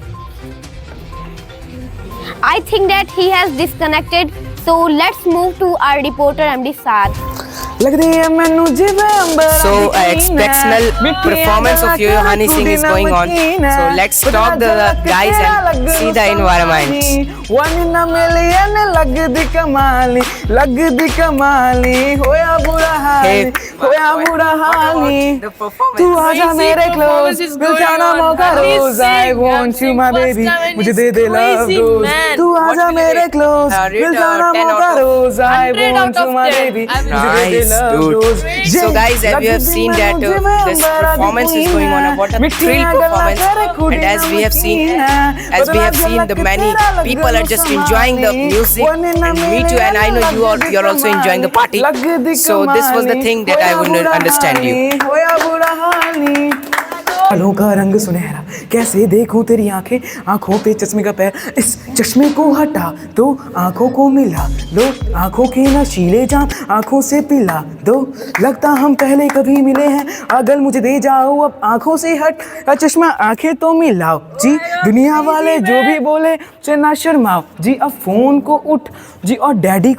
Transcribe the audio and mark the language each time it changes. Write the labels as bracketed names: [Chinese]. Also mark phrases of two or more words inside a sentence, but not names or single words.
[English] I think that he has disconnected. So let's move to our reporter MD Saad. So exceptional performance of Yo-Yo Honey Singh is going on. So let's stop the guys and see the environment. 1 in a million [Punjabi] ਲਗਦੀ ਕਮਾਲੀ ਹੋਇਆ ਬੁਰਾ ਹਾਲੀ [Hindi] तू आजा मेरे close दिल जाना मौका रोज [English] I want you my baby [Hindi] मुझे दे दे [English] love dose [Hindi] तू आजा मेरे close दिल जाना मौका रोज [English] I want you my baby [Hindi] मुझे दे दे [English] Nice, love dude. dose So guys, as you have seen that this performance is going on, what a thrill performance, and as we have seen the many people are just enjoying the music, and me too, and I know you're also enjoying the party. So this was the thing that I wouldn't understand you. [Hindi] बालों का रंग सुनहरा कैसे देखूं तेरी आंखों पे चश्मे का पैर इस चश्मे को हटा दो आंखों को मिला लो आंखों के नशीले जाम आंखों से पिला दो लगता हम पहले कभी मिले हैं अगर मुझे दे जाओ अब आंखों से हट चश्मा आंखें तो मिलाओ जी दुनिया वाले जो भी बोले से ना शर्माओ जी अब फोन को उठ जी और डैडी